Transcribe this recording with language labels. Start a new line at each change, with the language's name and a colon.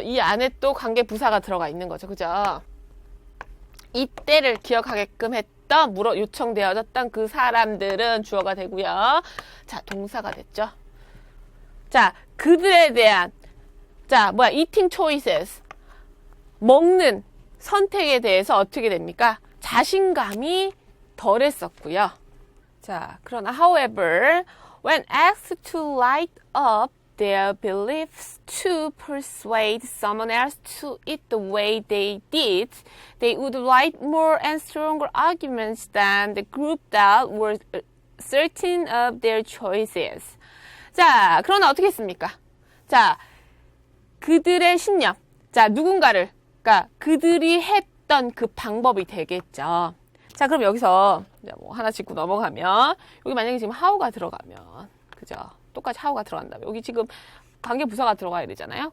Korean: 이 안에 또 관계부사가 들어가 있는 거죠. 그죠? 이 때를 기억하게끔 했던, 요청되어졌던 그 사람들은 주어가 되고요. 자, 동사가 됐죠. 자, 그들에 대한,
English: eating choices.
Korean: 먹는 선택에 대해서 어떻게 됩니까? 자신감이 덜했었고요.
English: 자, 그러나, however, when asked to light up their beliefs to persuade someone else to eat the way they did, they would write more and stronger arguments than the group that were certain of their choices.
Korean: 자, 그러나 어떻게 했습니까? 자, 그들의 신념. 자, 누군가를, 그러니까 그들이 했던 그 방법이 되겠죠. 자, 그럼 여기서 뭐 하나 짚고 넘어가면, 여기 만약에 지금 how가 들어가면, 그죠? 똑같이 how가 들어간다면 여기 지금 관계 부사가 들어가야 되잖아요.